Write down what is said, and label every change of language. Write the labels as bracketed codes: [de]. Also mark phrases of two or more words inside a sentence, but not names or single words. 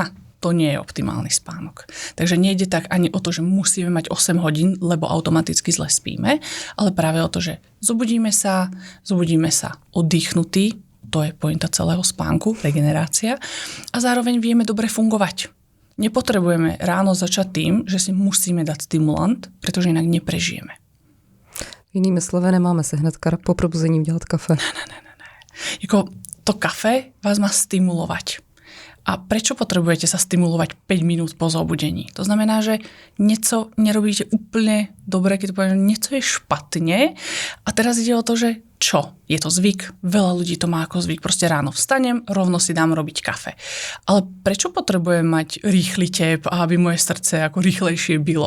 [sk] To nie je optimálny spánok. Takže nejde tak ani o to, že musíme mať 8 hodín, lebo automaticky zle spíme, ale práve o to, že zobudíme sa oddychnutí, to je pointa celého spánku, regenerácia, a zároveň vieme dobre fungovať. Nepotrebujeme ráno začať tým, že si musíme dať stimulant, pretože inak neprežijeme. [cs] Jinými slovy, nemáme se hned po probuzení udělat kafe. Ne. [sk] To kafe vás má stimulovať. A prečo potrebujete sa stimulovať 5 minút po zobudení? To znamená, že niečo nerobíte úplne dobre, keď poviem, že niečo je špatne. A teraz ide o to, že čo? Je to zvyk. Veľa ľudí to má ako zvyk. Proste ráno vstanem, rovno si dám robiť kafe. Ale prečo potrebujem mať rýchly tep, aby moje srdce ako rýchlejšie bylo?